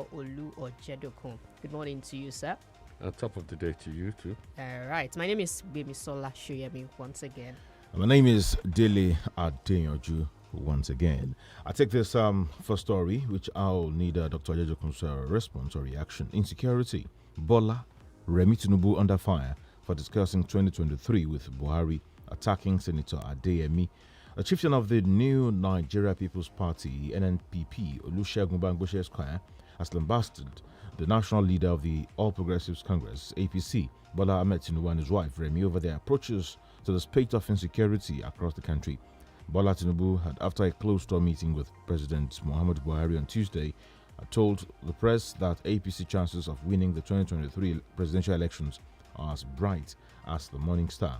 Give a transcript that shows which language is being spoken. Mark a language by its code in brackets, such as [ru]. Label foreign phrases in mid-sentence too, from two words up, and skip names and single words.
[en] Olu Ojedokun. Good morning to you, sir. Top of the day to you too. All right. My name is GBEMISOLA SOYEMI once again. My name is DELE ADEYANJU once again. I take this first story, which I'll need Dr. Ojedokun's response or reaction. Insecurity. Bola Remi Tinubu under fire for discussing 2023 with Buhari attacking Senator Adeyemi. A chieftain of the new Nigeria People's Party, NNPP, Olusegun Bamgbose Esquire, has lambasted the national leader of the All Progressives Congress, APC, Bola Ahmed Tinubu, and his wife, Remi, over their approaches to the spate of insecurity across the country. Bola Tinubu had, after a closed-door meeting with President Muhammadu Buhari on Tuesday, told the press that APC chances of winning the 2023 presidential elections are as bright as the morning star.